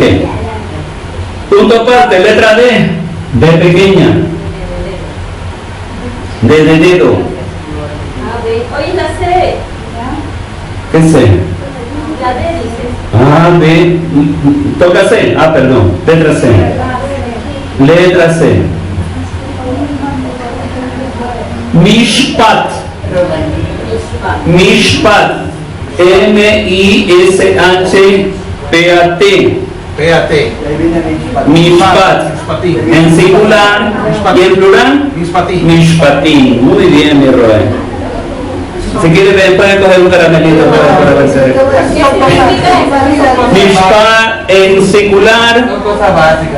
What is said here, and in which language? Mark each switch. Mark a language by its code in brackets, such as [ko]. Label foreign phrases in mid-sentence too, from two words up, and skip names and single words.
[es] Punto aparte, letra D. D pequeña. D de dedo. Oye, la C. ¿Qué C? La D dice. B. Toca C. Perdón. Letra C. Letra C. Mishpat. Mishpat. M-I-S-H-P-A-T. PAT. Mishpat. En singular y en plural. Mishpatim. Mishpatim. Muy bien, mi Roe. Si quiere, puede coger un caramelito para vencer. Mishpat en singular. Son cosas básicas.